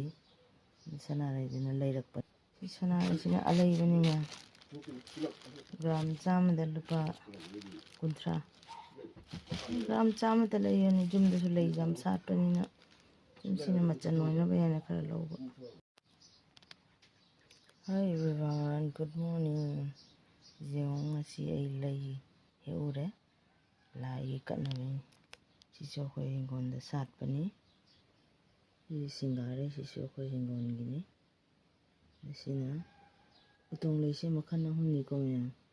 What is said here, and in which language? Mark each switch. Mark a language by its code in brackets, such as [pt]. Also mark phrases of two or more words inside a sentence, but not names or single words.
[mni] ꯁꯅꯥꯔꯩꯗꯨꯅ ꯂꯩꯔꯛꯄ. ꯁꯅꯥꯔꯩꯁꯤꯅ ꯑꯂꯩꯕꯅꯤꯅ ꯒ꯭ꯔꯥꯝ 100ꯗ ꯂꯨꯄꯥ 50. ꯒ꯭ꯔꯥꯝ 100ꯗ ꯂꯩꯔꯅꯤ. ꯌꯨꯝꯗꯁꯨ ꯂꯩ ꯌꯥꯝ ꯁꯥꯠꯄꯅꯤꯅ ꯁꯤꯅ ꯃꯆꯟ ꯑꯣꯏꯅꯕ ꯍꯦꯟꯅ ꯈꯔ ꯂꯧꯕ. [en] Hi everyone, good morning. [mni] ꯌꯦꯡꯉꯣ ꯉꯁꯤ ꯑꯩ ꯂꯩ ꯍꯦꯛꯎꯔꯦ. ꯂꯥꯏꯒꯤ ꯀꯠꯅꯕꯅꯤ. ꯁꯤꯁꯨ ꯑꯩꯈꯣꯏ ꯍꯤꯡꯒꯣꯜꯗ ꯁꯥꯠꯄꯅꯤ. ꯁꯤ ꯁꯤꯡꯒꯥꯔꯩ ꯁꯤꯁꯨ ꯑꯩꯈꯣꯏ ꯍꯤꯡꯒꯣꯜꯒꯤꯅꯤ. ꯁꯤꯅ ꯎꯇꯣꯡ ꯂꯩꯁꯦ ꯃꯈꯜ 3ꯅꯤꯀꯣ ꯃꯌꯥꯝ.